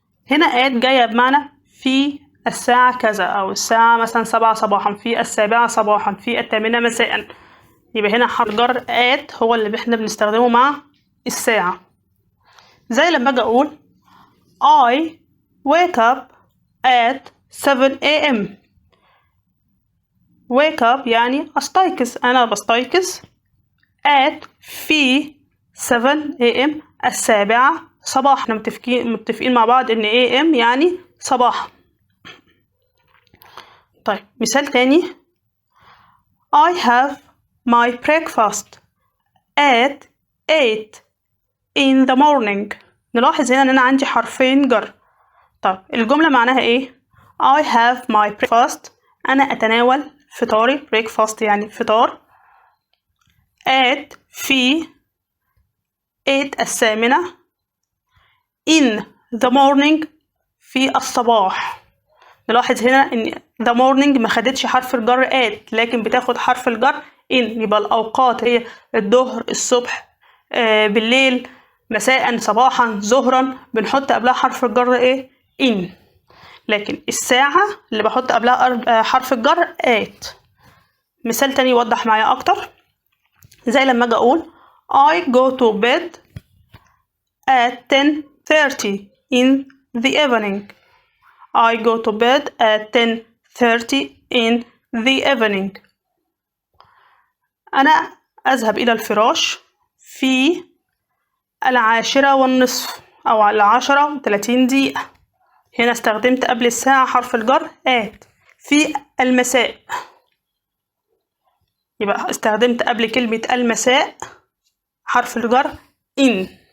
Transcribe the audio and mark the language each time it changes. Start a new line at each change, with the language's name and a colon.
Arabic: هنا at جاية بمعنى في الساعة كذا، او الساعة مثلا 7 صباحا، في 7 صباحا، في 8 مساء. يبقى هنا حرف الجر at هو اللي احنا بنستخدمه مع الساعة. زي لما اجي اقول
English: I wake up at 7 AM.
Arabic: wake up يعني استيقظ، انا بستيقظ at في 7 AM، 7 صباحا. احنا متفقين مع بعض ان AM يعني صباحا. طيب مثال تاني،
English: I have my breakfast at 8 in the morning.
Arabic: نلاحظ هنا ان انا عندي حرفين جر. طب الجملة معناها ايه؟
English: I have my breakfast،
Arabic: انا اتناول فطاري. breakfast يعني فطار. at في 8 الثامنة،
English: in the morning
Arabic: في الصباح. نلاحظ هنا ان the morning ما خدتش حرف الجر at، لكن بتاخد حرف الجر in. يبقى الاوقات هي الظهر، الصبح، بالليل، مساء، صباحا، ظهرا، بنحط قبلها حرف الجر ايه؟ in. لكن الساعة اللي بحط قبلها حرف الجر at. مثال تاني يوضح معايا اكتر، زي لما اجي اقول
English: I go to bed at 10:30 in the evening. I go to bed at 10:30 in the evening.
Arabic: أنا أذهب إلى الفراش في 10:30 أو 10:30. هنا استخدمت قبل الساعة حرف الجر at. في المساء، يبقى استخدمت قبل كلمة المساء حرف الجر in.